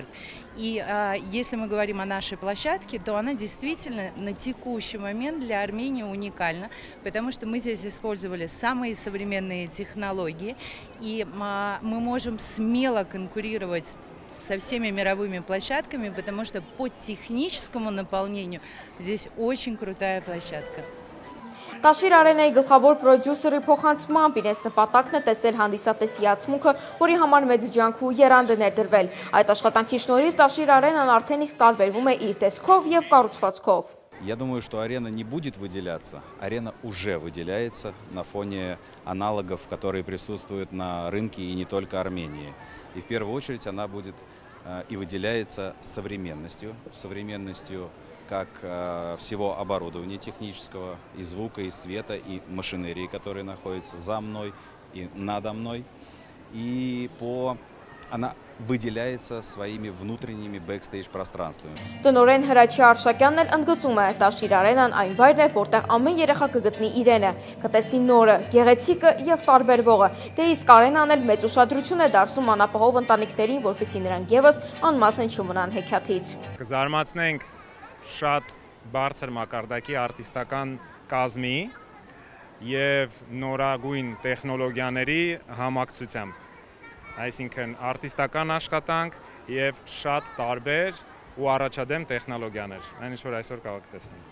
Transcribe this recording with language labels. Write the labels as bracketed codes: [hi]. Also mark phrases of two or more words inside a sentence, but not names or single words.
[ru] И если мы говорим о нашей площадке, то она действительно на текущий момент для Армении уникальна, потому что мы здесь использовали самые современные технологии, и мы можем смело конкурировать со всеми мировыми площадками, потому что по техническому наполнению здесь очень крутая площадка. [hy] Տաշիր Արենայի գլխավոր պրոդյուսերի փոխանցմամբ իրենց նպատակն է տեսել հանդիսատեսի ացմունքը, որի համար մեծ ջանք ու եռանդ է ներդրվել։ Այդ աշխատանքի շնորհիվ Տաշիր Արենան արդեն իսկ տարբերվում է իր տեսքով և կառուցվածքով։ [ru] Я думаю, что арена не будет выделяться. Арена уже выделяется на фоне аналогов, которые присутствуют на рынке и не только Армении. И в первую очередь она будет и выделяется современностью как всего оборудования технического, и звука, и света, и машинерии, которые находятся за мной и надо мной. Она выделяется своими внутренними бэкстейдж пространствами. [hy] Տնօրեն Հրաչի Արշակյանն էլ ընդգծում է, Տաշիր Արենան այն վայրն է, որտեղ ամեն երեխա կգտնի իրենը, կտեսնի նորը, գեղեցիկը և տարբերվողը։ Դե իսկ Արենան էլ մեծ ուշադրություն է դարձնում անապահով ընտանիքներին, որպեսզի նրանք ևս անմասն չմնան հեքիաթից։ Կզարմացնենք շատ բարձր մակարդակի արտիստական կազմի և նորագույն տեխնոլոգիաների համակցությամբ։ Այսինքն արտիստական աշխատանք և շատ տարբեր ու առաջադեմ տեխնոլոգիաներ, այն ինչ որ այսօր կարող տեսնենք։